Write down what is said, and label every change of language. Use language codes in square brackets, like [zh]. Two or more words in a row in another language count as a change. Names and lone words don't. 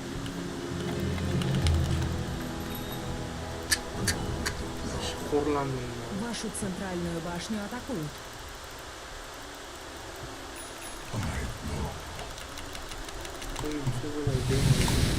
[uz] Xo'rlandim. [ru] Вашу центральную башню атакуют. [uz] Qo'yimcha bo'ladi demaydi.